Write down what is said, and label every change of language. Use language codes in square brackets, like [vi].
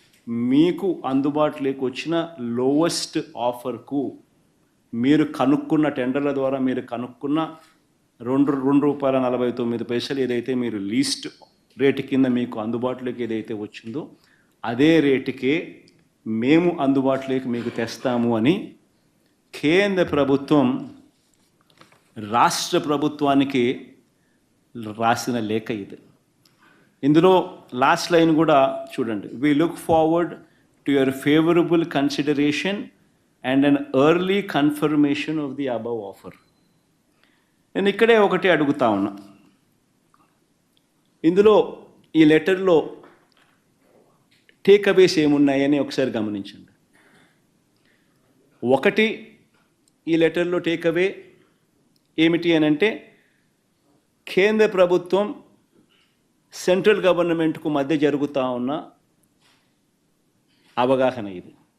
[te] మీకు అందుబాటులోకి వచ్చిన లోవెస్ట్ ఆఫర్కు మీరు కనుక్కున్న టెండర్ల ద్వారా మీరు కనుక్కున్న ₹2.49 ఏదైతే మీరు లీస్ట్ రేటు కింద మీకు అందుబాటులోకి ఏదైతే వచ్చిందో అదే రేటుకే మేము అందుబాటులోకి మీకు తెస్తాము అని కేంద్ర ప్రభుత్వం రాష్ట్ర ప్రభుత్వానికి రాసిన లేఖ ఇది. ఇందులో లాస్ట్ లైన్ కూడా చూడండి. [en] We look forward to your favorable consideration and an early confirmation of the above offer. [te] నేను ఇక్కడే ఒకటి అడుగుతా ఉన్నా. ఇందులో ఈ లెటర్లో టేక్అవేస్ ఏమున్నాయని ఒకసారి గమనించండి. ఒకటి, ఈ లెటర్లో టేక్అవే ఏమిటి అని అంటే కేంద్ర ప్రభుత్వం సెంట్రల్ గవర్నమెంట్కు మధ్య జరుగుతూ ఉన్న అవగాహన ఇది.